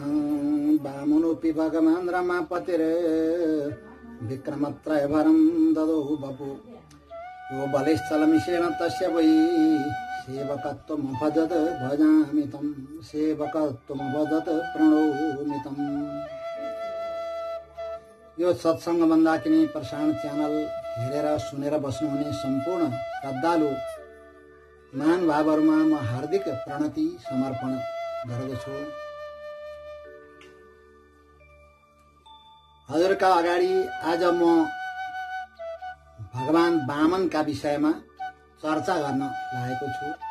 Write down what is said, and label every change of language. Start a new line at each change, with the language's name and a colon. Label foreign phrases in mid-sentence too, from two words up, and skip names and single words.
Sanskrit: वामनोऽपि भगवान् रमापतिर विक्रमत्रयभरं ददौ बपु यो बलिश्चलमिषेण तस्य वै सेवकत्वमभजत भजामि तं सेवकत्वमभजत प्रणौमि तं।
Nepali: यो सत्संग मन्दाकिनी प्रसारण च्यानल हेरेर सुनेर बस्नुहुने सम्पूर्ण श्रद्धालु महानुभावहरुमा म हार्दिक प्रणति समर्पण गर्दछु। हजुरका अगाडि आज म भगवान वामनका विषयमा चर्चा गर्न लागेको छु।